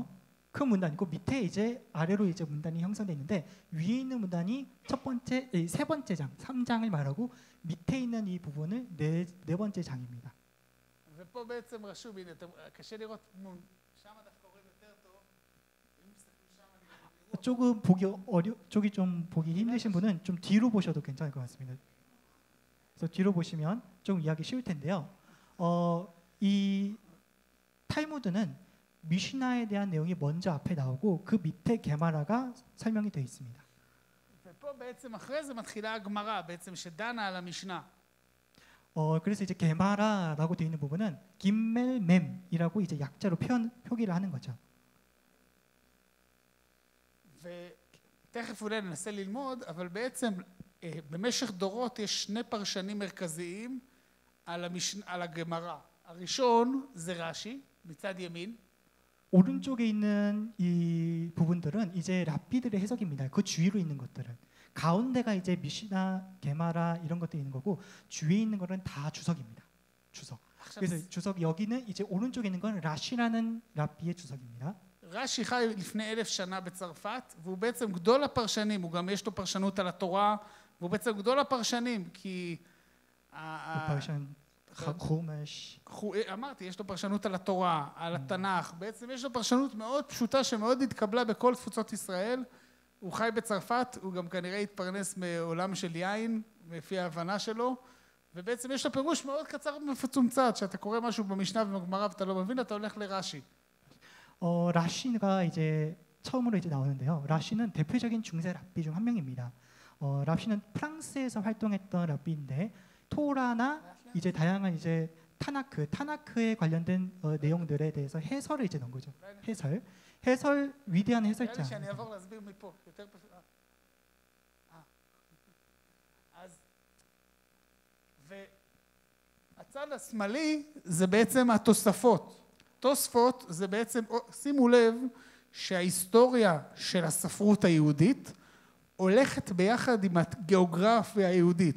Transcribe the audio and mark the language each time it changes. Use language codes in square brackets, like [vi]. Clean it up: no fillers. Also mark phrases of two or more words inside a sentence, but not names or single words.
[ko] 큰 문단 있고 밑에 이제 아래로 이제 문단이 형성되어 있는데 위에 있는 문단이 세 번째 장, 3장을 말하고 밑에 있는 이 부분을 네 번째 장입니다. [he] ופה בעצם רשום, הנה, קשה לראות, שם דווקא רואים יותר טוב. אם תסתכלו שם, [ko] 조금 쪽이 좀 보기 힘드신 분은 좀 뒤로 보셔도 괜찮을 것 같습니다. 그래서 뒤로 보시면 좀 이해하기 쉬울 텐데요. 이 탈무드는 미시나에 대한 내용이 먼저 앞에 나오고 그 밑에 게마라가 설명이 되어 있습니다. [he] ופה בעצם אחרי זה מתחילה הגמרא, בעצם שדנה על המשנה. [ko] 그래서 이제 게마라라고 되어 있는 부분은 김멜mem이라고 이제 약자로 표기를 하는 거죠. [he] ותכף אולי ננסה ללמוד, אבל בעצם במשך דורות יש שני פרשנים מרכזיים על הגמרא. הראשון זה רש"י מצד ימין. [ko] 오른쪽에 있는 이 부분들은 이제 랍비들의 해석입니다. 그 주위로 있는 것들은 가운데가 이제 미시나, 게마라 이런 것들이 있는 거고 주위에 있는 거는 다 주석입니다. 주석. 그래서 주석 여기는 이제 오른쪽에 있는 건 라시라는 랍비의 주석입니다. [he] רש"י חי לפני 1000 שנה בצרפת, והוא בעצם גדול הפרשנים, הוא גם יש לו פרשנות על התורה, והוא בעצם גדול הפרשנים, כי אמרתי, יש לו פרשנות על התורה, על התנ"ך, בעצם יש לו פרשנות מאוד פשוטה שמאוד התקבלה בכל תפוצות ישראל. הוא חי בצרפת, הוא גם כנראה התפרנס מעולם של יין, לפי ההבנה שלו, ובעצם יש לו פירוש מאוד קצר ומפוצמצת, שאתה קורא משהו במשנה ובגמרא ואתה לא מבין, אתה הולך לרש"י. [ko] 라쉬가 이제 처음으로 이제 나오는데요. 라쉬는 대표적인 중세 랍비 중 한 명입니다. 라쉬는 프랑스에서 활동했던 랍비인데 토라나 이제 다양한 이제 타나크에 관련된 내용들에 대해서 해설을 이제 넣은 거죠. 해설 위대한 [he] נראה [ko] 해설자. [he] לי שאני אעבור להסביר מפה, יותר פשוט. אז, והצד השמאלי זה בעצם התוספות. תוספות זה בעצם, שימו לב שההיסטוריה של הספרות היהודית הולכת ביחד עם הגיאוגרפיה היהודית.